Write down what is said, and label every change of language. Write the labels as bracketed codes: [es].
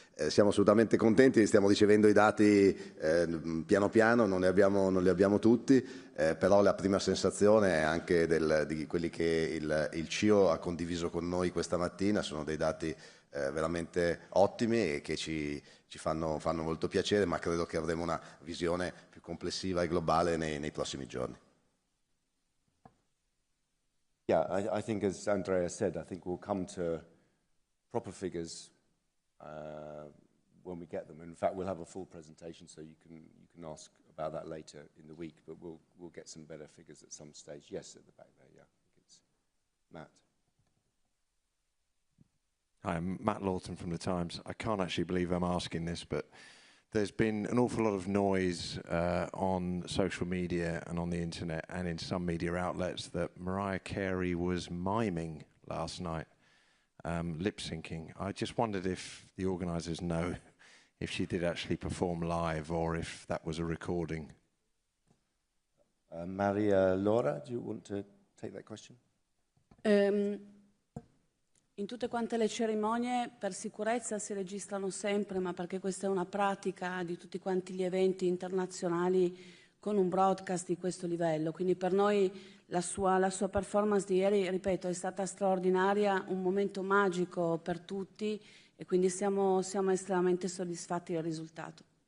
[it] Siamo assolutamente contenti, stiamo ricevendo i dati piano piano, non li abbiamo tutti, però la prima sensazione è anche di quelli che il CIO ha condiviso con noi questa mattina, sono dei dati veramente ottimi e che ci fanno molto piacere, ma credo che avremo una visione più complessiva e globale nei prossimi giorni. [en] Yeah, I think, as Andrea said, I think we'll come to proper figures when we get them. In fact, we'll have a full presentation, so you can ask about that later in the week. But we'll get some better figures at some stage. Yes, at the back there. Yeah, I think it's Matt. Hi, I'm Matt Lawton from The Times. I can't actually believe I'm asking this, but there's been an awful lot of noise on social media and on the internet and in some media outlets that Mariah Carey was miming last night, lip-syncing. I just wondered if the organisers know if she did actually perform live or if that was a recording. Maria Laura, do you want to take that question? [it] In tutte quante le cerimonie per sicurezza si registrano sempre, ma perché questa è una pratica di tutti quanti gli eventi internazionali con un broadcast di questo livello. Quindi per noi la sua performance di ieri, ripeto, è stata straordinaria, un momento magico per tutti e quindi siamo estremamente soddisfatti del risultato.